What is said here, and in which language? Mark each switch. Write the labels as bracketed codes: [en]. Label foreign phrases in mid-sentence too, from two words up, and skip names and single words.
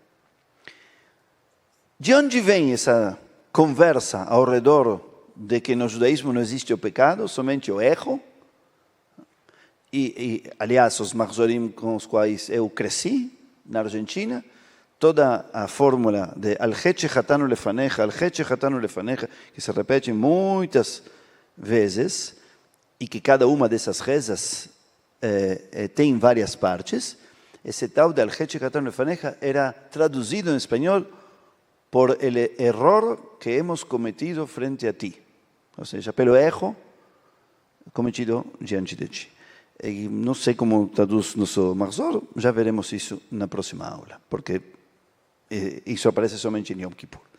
[pt] De onde vem essa conversa ao redor de que no judaísmo não existe o pecado, somente o erro? E aliás, os mahzorim com os quais eu cresci na Argentina, toda a fórmula de [he] al het shechatanu lefanecha, [pt] que se repete muitas vezes, e que cada uma dessas rezas tem várias partes, esse tal de [he] al het shechatanu lefanecha [pt] era traduzido em espanhol por [es] el error que hemos cometido frente a ti. [pt] Ou seja, pelo erro cometido diante de ti. E não sei como traduz nosso Mahzor, já veremos isso na próxima aula, porque isso aparece somente em Yom Kippur.